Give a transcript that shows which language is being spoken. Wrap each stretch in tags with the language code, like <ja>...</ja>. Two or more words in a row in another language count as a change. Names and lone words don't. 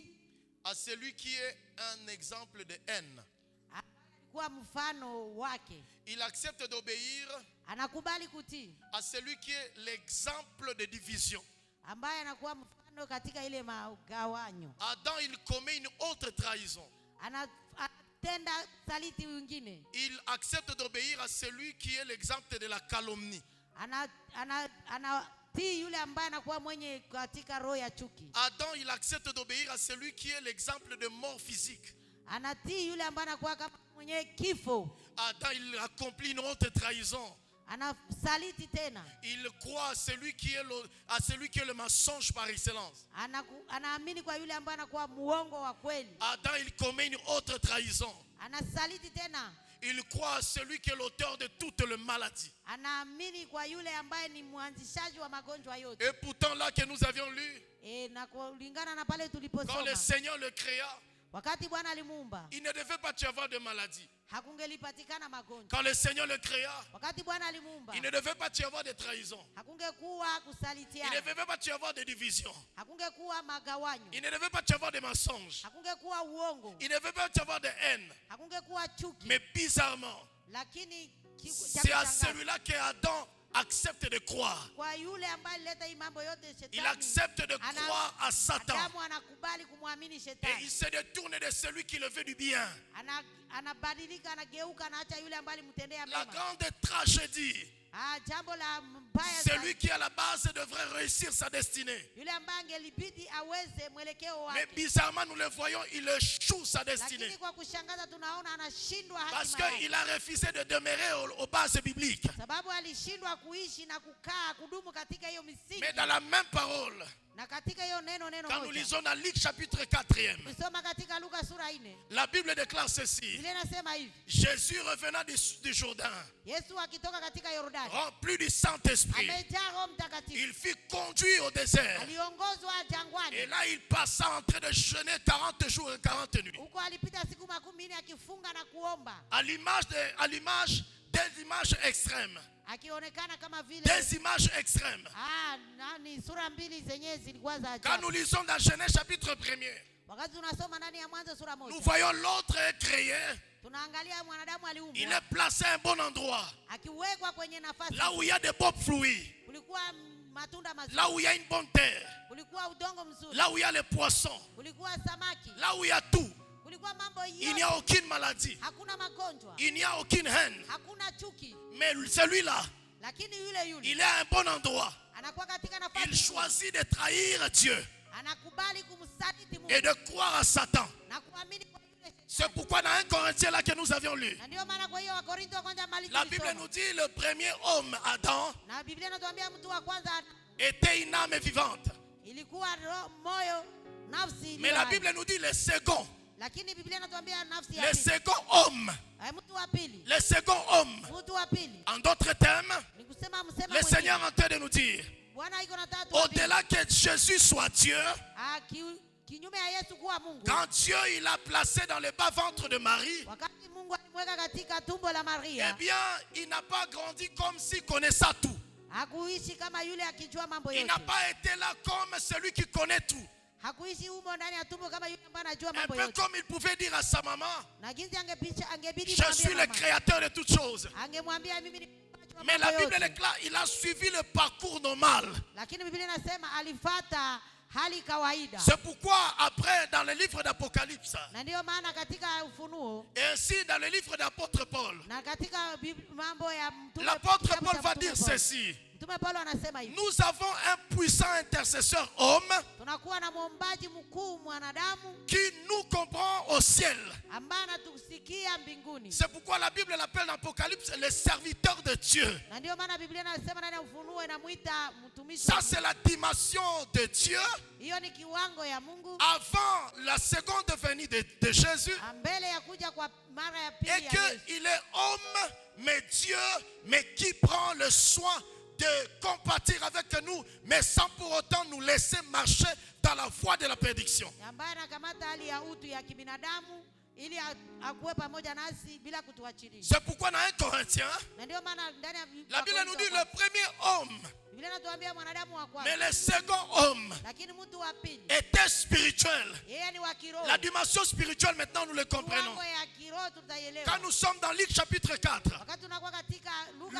<fr>à celui qui est un exemple de haine.</fr> <sw>kwa mfano wake.</sw> <fr>Il accepte d'obéir</fr> <sw>Anakubali kutii</sw> <fr>à celui qui est l'exemple de division.</fr> <sw>ambaye anakuwa mfano katika ile magawanyo.</sw> <fr>Adam, il commet une autre trahison.</fr> <sw>Anatenda saliti wengine.</sw> <fr>Il accepte d'obéir à celui qui est l'exemple de la calomnie.</fr> <sw>Anatii yule ambaye anakuwa mwenye katika roho ya chuki.</sw> <fr>Adam, il accepte d'obéir à celui qui est l'exemple de mort physique.</fr> <sw>Anatii yule ambaye anakuwa kama mwenye kifo.</sw> <fr>Adam, il accomplit une autre trahison.</fr> <sw>Anasaliti tena.</sw> <fr>Il croit à celui qui est le mensonge par excellence.</fr> <sw>Anaamini kwa yule ambaye anakuwa muongo wa kweli.</sw> <fr>Adam, il commet une autre trahison.</fr> <sw>Anasaliti tena.</sw> <fr>Il croit à celui qui est l'auteur de toutes les maladies.</fr> <sw>Anaamini kwa yule ambaye ni mwanzishaji wa magonjwa yote.</sw> <fr>Et pourtant là que nous avions lu,</fr> <sw>Na kulingana na pale tuliposoma,</sw> <fr>quand le Seigneur le créa,</fr> <sw>wakati Bwana alimuumba,</sw> <fr>il ne devait pas y avoir de maladie.</fr> <sw>hakungelipatikana magonjwa.</sw> <fr>Quand le Seigneur le créa,</fr> <sw>Wakati Bwana alimuumba,</sw> <fr>il ne devait pas y avoir de trahison.</fr> <sw>hakungekuwa</sw> <fr>Il ne</fr> <sw>kusalitiana.</sw> <fr>devait pas y avoir de division.</fr> <sw>Hakungekuwa magawanyo.</sw> <fr>Il ne devait pas y avoir de mensonges.</fr> <sw>Hakungekuwa uongo.</sw> <fr>Il ne devait pas y avoir de haine.</fr> <sw>Hakungekuwa chuki.</sw> <fr>Mais bizarrement,</fr> <sw>Lakini</sw> <fr>c'est à celui-là que Adam accepte de croire.</fr> <sw>kwa yule ambaye alileta hii mambo yote,</sw> <fr>Il</fr> <sw>shetani,</sw> <fr>accepte de croire à Satan.</fr> <sw>Adamu anakubali kumwamini</sw> <fr>Et</fr> <sw>shetani.</sw> <fr>il se détourne de celui qui le veut du bien.</fr> <sw>Anabadilika, anageuka, anaacha yule ambaye alimtendea</sw> <fr>La</fr> <sw>mema.</sw> <fr>grande tragédie,</fr> <sw>Jambo la mbaya</sw> <fr>celui</fr> <sw>zaidi,</sw> <fr>qui à la base devrait réussir sa destinée.</fr> <sw>yule ambaye angelibidi aweze mwelekeo</sw> <fr>Mais</fr> <sw>wake,</sw> <fr>bizarrement, nous le voyons, il échoue sa destinée.</fr> <sw>lakini kwa kushangaza tunaona anashindwa</sw> <fr>Parce</fr> <sw>hatima yake.</sw> <fr>qu'il a refusé de demeurer aux bases bibliques.</fr> <sw>Sababu alishindwa kuishi na kukaa kudumu katika hiyo misingi.</sw> <fr>Mais dans la même parole,</fr> <sw>Na katika hiyo neno</sw> <fr>quand nous</fr> <sw>moja,</sw> <fr>lisons dans Luc chapitre 4,</fr> <sw>ukisoma katika Luka sura 4,</sw> <fr>la Bible déclare ceci.</fr> <sw>Biblia inasema hivi:</sw> <fr>Jésus revenant du Jourdain,</fr> <sw>Yesu akitoka katika Yordani,</sw> <fr>rempli du Saint-Esprit,</fr> <sw>amejaa Roho Mtakatifu,</sw> <fr>il fut conduit au désert.</fr> <sw>aliongozwa jangwani.</sw> <fr>Et là, il passa en train de jeûner 40 jours et 40 nuits.</fr> <sw>Huko alipita siku 40 akifunga na kuomba,</sw> <fr>À l'image d'une image extrême.</fr> <sw>akionekana kama vile</sw> <fr>des images extrêmes.</fr> <sw>ni sura mbili zenyewe zilikuwa za</sw> <fr>Quand nous</fr> <sw>ajabu.</sw> <fr>lisons dans Genèse chapitre 1er,</fr> <sw>Wakati tunasoma ndani ya Mwanzo sura</sw> <fr>nous</fr> <sw>moja,</sw> <fr>voyons l'autre est créé.</fr> <sw>tunaangalia mwanadamu</sw> <fr>Il</fr> <sw>aliumbwa</sw> <fr>est placé à un bon endroit.</fr> <sw>akiwekwa kwenye nafasi.</sw> <fr>Là où il y a des bons fruits.</fr> <sw>Kulikuwa matunda mazuri,</sw> <fr>Là où il y a une bonne terre.</fr> <sw>kulikuwa udongo mzuri,</sw> <fr>Là où il y a les poissons.</fr> <sw>kulikuwa samaki,</sw> <fr>Là où il y a tout.</fr> <sw>kulikuwa mambo</sw> <fr>Il n'y a</fr> <sw>yote,</sw> <fr>aucune maladie.</fr> <sw>hakuna magonjwa,</sw> <fr>Il n'y a aucune haine.</fr> <sw>hakuna chuki.</sw> <fr>Mais celui-là,</fr> <sw>Lakini yule</sw> <fr>il est à un bon endroit.</fr> <sw>anakuwa katika</sw> <fr>Il</fr> <sw>nafasi nzuri.</sw> <fr>choisit de trahir Dieu</fr> <sw>Anakubali kumsaliti Mungu</sw> <fr>et de croire à Satan.</fr> <sw>na kuamini kwa yule</sw> <fr>C'est</fr> <sw>shetani.</sw> <fr>pourquoi dans 1 Corinthiens là que nous avions lu,</fr> <sw>Na ndio maana kwa hiyo Wakorintho wa kwanza mali</sw> <fr>la Bible</fr> <sw>tulisoma.</sw> <fr>nous dit le premier homme, Adam,</fr> <sw>Na Biblia inatuambia mtu wa kwanza</sw> <fr>était une âme vivante.</fr> <sw>ilikuwa moyo, nafsi</sw> <fr>Mais</fr> <sw>iliyo</sw> <fr>la</fr> <sw>hai.</sw> <fr>Bible nous dit le second,</fr> <sw>Lakini Biblia inatuambia nafsi ya</sw> <fr>le</fr> <sw>pili.</sw> <fr>second homme,</fr> <sw>Mtu wa pili.</sw> <fr>le second homme.</fr> <sw>Mtu wa pili.</sw> <fr>En d'autres termes,</fr> <sw>Ni kusema msema</sw> <fr>le</fr> <sw>mwingine.</sw> <fr>Seigneur est en train de nous dire,</fr> <sw>Bwana iko na tatu wa pili.</sw> <fr>au-delà que Jésus soit Dieu,</fr> <sw>Kinyume ya Yesu kuwa Mungu.</sw> <fr>quand Dieu il a placé dans le bas-ventre de Marie,</fr> <sw>Wakati Mungu alimweka katika tumbo la eh Maria,</sw> <fr>bien, il n'a pas grandi comme s'il connaissait tout.</fr> <sw>hakuishi kama yule akijua mambo</sw> <fr>Il</fr> <sw>yote.</sw> <fr>n'a pas été là comme celui qui connaît tout.</fr> <sw>Hakuishi humo ndani ya tumbo kama yule ambaye anajua</sw> <fr>Un</fr> <sw>mambo</sw> <fr>peu</fr> <sw>yote.</sw> <fr>comme il pouvait dire à sa maman,</fr> <sw>Na jinsi angebidi</sw> <fr>je suis le</fr> <sw>mama.</sw> <fr>créateur de toutes choses.</fr> <sw>Angemwambia mimi ni muumbaji wa</sw> <fr>Mais</fr> <sw>mambo</sw> <fr>la Bible</fr> <sw>yote.</sw> <fr>est claire, il a suivi le parcours normal.</fr> <sw>Lakini Biblia inasema alifuata hali kawaida.</sw> <fr>C'est pourquoi après, dans le livre d'Apocalypse,</fr> <sw>Na ndio maana katika Ufunuo</sw> <fr>et ainsi dans le livre d'apôtre Paul,</fr> <sw>na katika mambo ya mtume,</sw> <fr>l'apôtre</fr> <sw>kitabu</sw> <fr>Paul</fr> <sw>cha</sw> <fr>va</fr> <sw>Mtume</sw> <fr>dire</fr> <sw>Paulo.</sw> <fr>ceci.</fr> <sw>Mtume Paulo anasema hivi.</sw> <fr>Nous avons un puissant intercesseur homme</fr> <sw>Tunakuwa na muombaji mkuu mwanadamu</sw> <fr>qui nous comprend au ciel.</fr> <sw>ambaye anatusikia mbinguni.</sw> <fr>C'est pourquoi la Bible l'appelle dans l'Apocalypse le serviteur de Dieu.</fr> <sw>Na ndio maana Biblia inasema ndani ya Ufunuo inamuita mtumishi.</sw> <fr>Ça, c'est la dimension de Dieu</fr> <sw>Hiyo ni kiwango ya Mungu</sw> <fr>avant la seconde venue de Jésus.</fr> <sw>mbele ya kuja kwa mara ya pili</sw> <fr>Et</fr> <sw>ya Yesu.</sw> <fr>qu'il est homme, mais Dieu, mais qui prend le soin de compatir avec nous, mais sans pour autant nous laisser marcher dans la voie de la prédiction.</fr> <sw>Ambaye anakamata hali ya utu ya kibinadamu ili akuwe pamoja nasi bila kutuachilia.</sw> <fr>C'est pourquoi dans 1 Corinthiens,</fr> <sw>Na ndio maana ndani ya</sw> <fr>la Bible nous dit le premier homme,</fr> <sw>Biblia inatuambia mwanadamu wa kwanza.</sw> <fr>mais le second homme</fr> <sw>Lakini mtu wa pili</sw> <fr>était spirituel.</fr> <sw>yeye ni wa kiroho.</sw> <fr>La dimension spirituelle, maintenant nous le comprenons.</fr> <sw>Kiwango ya kiroho tutaielewa.</sw> <fr>Quand nous sommes dans Luc chapitre 4,</fr> <sw>Wakati tunakuwa katika Luka,</sw>